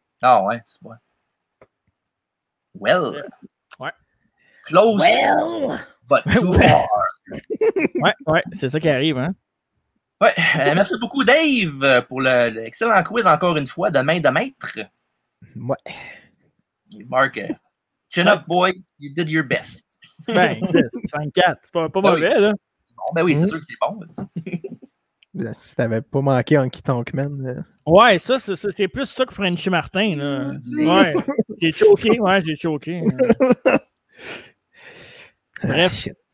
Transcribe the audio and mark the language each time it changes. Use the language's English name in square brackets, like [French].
[French] Ah ouais, c'est bon. [English] Well. [French] Ouais. [English] Close. Well. But too far. [French] Ouais, c'est ça qui arrive, hein. Ouais, merci beaucoup, Dave, pour l'excellent quiz encore une fois de main de maître. Ouais. [English] Marc, chin up, boy, you did your best. [French] Ben, 5-4, c'est pas mauvais, là. Bon, ben oui, c'est sûr que c'est bon. Si t'avais pas manqué Honky Tonk Man. Ouais, ça, c'est plus ça que Frenchy Martin, là. Ouais, j'ai choqué. Bref.